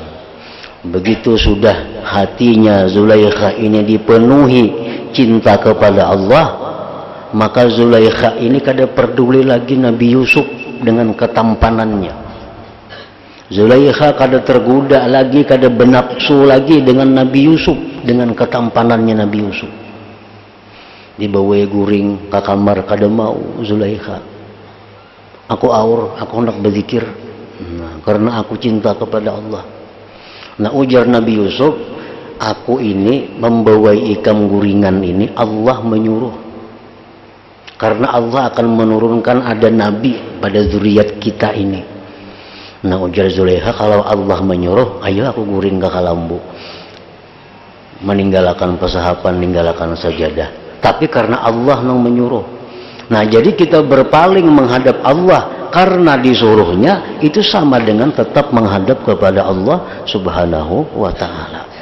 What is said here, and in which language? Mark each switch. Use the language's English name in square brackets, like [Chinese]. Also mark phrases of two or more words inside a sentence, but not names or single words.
[Banjar] Begitu sudah hatinya Zulaikha ini dipenuhi cinta kepada Allah, maka Zulaikha ini kada peduli lagi Nabi Yusuf dengan ketampanannya. Zulaikha kada tergoda lagi, kada benapsu lagi dengan Nabi Yusuf, dengan ketampanannya Nabi Yusuf. Dibawa guring ke kamar, kada mau Zulaikha. Aku aur, aku hendak berzikir, karena aku cinta kepada Allah. Nah, ujar Nabi Yusuf, aku ini membawai ikam guringan ini Allah menyuruh. [Indonesian] Karena Allah akan menurunkan ada nabi pada zuriat kita ini. [Banjar] Nah, ujar Zulaikha, kalau Allah menyuruh, ayo aku guring ke kalambu. [Indonesian] Meninggalkan pesahapan, meninggalkan sajadah. Tapi karena Allah yang menyuruh. Nah, jadi kita berpaling menghadap Allah karena disuruhnya, itu sama dengan tetap menghadap kepada Allah [Arabic] سبحانه وتعالى.